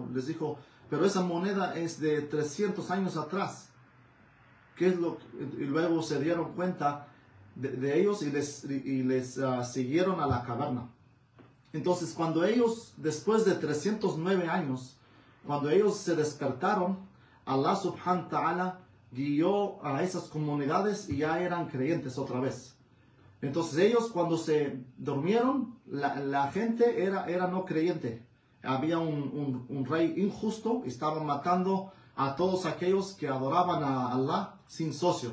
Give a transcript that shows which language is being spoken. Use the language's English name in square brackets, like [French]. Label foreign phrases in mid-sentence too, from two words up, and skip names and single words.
[Spanish] Les dijo: pero esa moneda es de 300 años atrás. ¿Qué es y luego se dieron cuenta de ellos y les siguieron a la caverna. Entonces cuando ellos, después de 309 años, cuando ellos se despertaron, Allah [Arabic] سبحانه وتعالى [Spanish] guió a esas comunidades y ya eran creyentes otra vez. Entonces ellos, cuando se durmieron, la gente era no creyente. Había un rey injusto y estaban matando a todos aquellos que adoraban a Allah sin socio.